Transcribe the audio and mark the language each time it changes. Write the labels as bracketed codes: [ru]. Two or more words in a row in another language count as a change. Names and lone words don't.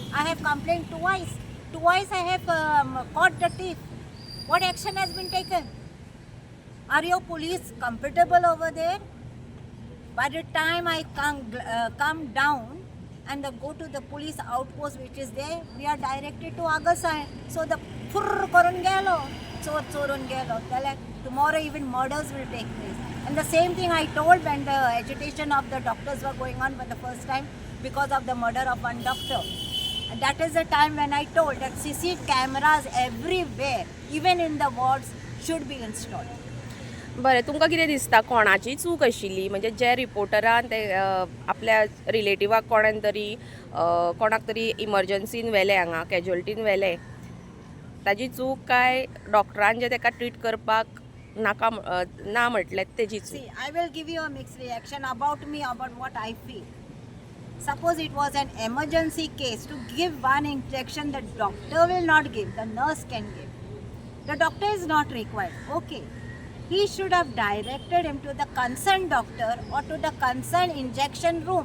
[en] I have complained twice. Twice I have caught the thief. What action has been taken? Are your police comfortable over there? By the time I come down and go to the police outpost which is there, we are directed to Agasai. So the furr [kok] करून गेलो, चोर चोरून गेलो. [en] Tomorrow even murders will take place. And the same thing I told when the agitation of the doctors were going on for the first time because of the murder of one doctor. And that is the time when I told that CC cameras everywhere, even in the wards, should be installed. [kok] बरें तुमकां कितें दिसता कोणाची चूक आशिल्ली म्हणजे जे रिपोर्टरान ते आपल्या रिलेटिवाक कोणान तरी कोणाक तरी इमर्जन्सीन व्हेले हांगा कॅज्युअल्टीन व्हेले ताजी चूक काय डॉक्टरान जे ताका ट्रीट करपाक नाका ना म्हटलें तेजी चूक. [en] See, I will give you a mixed reaction about me, about what I feel. Suppose it was an emergency case, to give one injection the doctor will not give, the nurse can give. The doctor is not required. Okay. He should have directed him to the concerned doctor or to the concerned injection room.